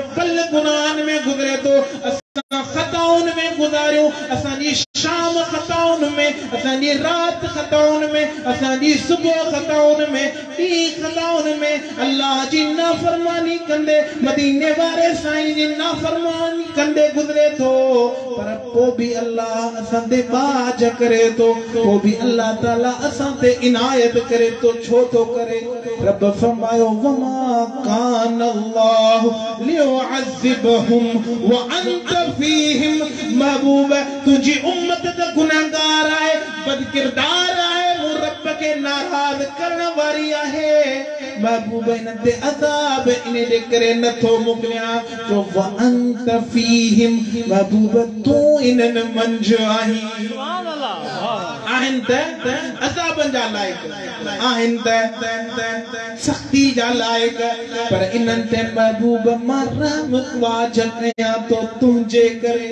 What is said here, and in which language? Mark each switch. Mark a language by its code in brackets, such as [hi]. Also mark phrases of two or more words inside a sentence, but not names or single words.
[sd] पल गुनाहनि में गुज़रे थो असां खताउनि में गुज़ारियूं असांजी शाम शाम खताउन में, असांजी रात खताउन में, असांजी सुबह खताउन में, डी खताउन में अल्लाह जी नाफरमानी कंदे मदीने वारे साईं जी नाफरमानी कंदे गुजरे तो, पर पो भी अल्लाह असां ते बाज करे तो, पो भी अल्लाह ताला असां ते इनायत करे तो। छो तो करे? ربَ فرمايو [ar] وما كان الله ليعذبهم وأنت فيهم. [sd] महबूब तुझी उम्मत त गुनाहगार आहे, बदकिरदार आहे, वो रब के नाराज करण वारी आहे। महबूब इन ते अज़ाब इन दे करे नथो मोकिलिया जो [ar] وأنت فيهم. [sd] महबूब तू इनन मंझ आही। [ar] سبحان الله. [sd] आहिन त अज़ाबन जा लायक, आहिन त सख्ती जा लायक, पर इनन ते महबूब मां रहम वाज कया तो तुझे करे।